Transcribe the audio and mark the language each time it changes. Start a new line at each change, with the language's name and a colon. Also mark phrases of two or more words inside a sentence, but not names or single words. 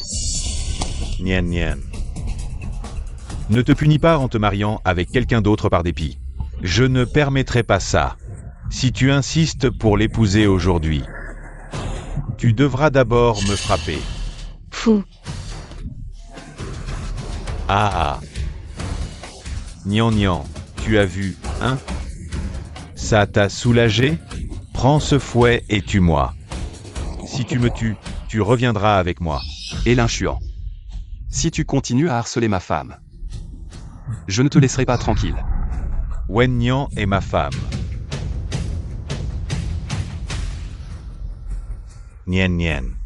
French: Nian Nian. Ne te punis pas en te mariant avec quelqu'un d'autre par dépit. Je ne permettrai pas ça. Si tu insistes pour l'épouser aujourd'hui, tu devras d'abord me frapper. Fou. Ah ah. Nian Nian, tu as vu, hein? Ça t'a soulagé? Prends ce fouet et tue-moi. Si tu me tues, tu reviendras avec moi. Et l'inchuan. Si tu continues à harceler ma femme, je ne te laisserai pas tranquille. Wen Nian est ma femme. Nian Nian.